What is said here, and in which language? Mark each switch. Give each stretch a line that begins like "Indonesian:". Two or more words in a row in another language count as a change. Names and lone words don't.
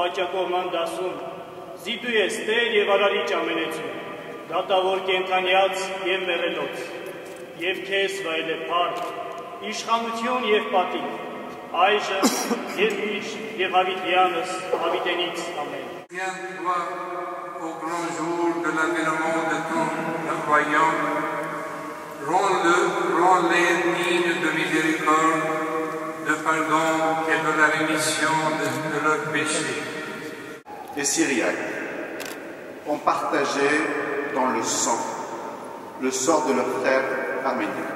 Armenian: աջակողման դասում, զիդու ես Տեր և արարիչ ամենեցուն, դատավոր կենդանյաց և մեղելոց, և քեզ վայել է փառք, իշխանություն և պատիվ, այժմ և միշտ և հավիտյանս հավիտենից ամեն։
French: Viens-toi au grand jour de l'avènement de ton croyant, rends-les dignes de miséricorde, de pardon et de la rémission de leurs péchés. Les Syriaques ont partagé dans le sang le sort de leurs frères arméniens.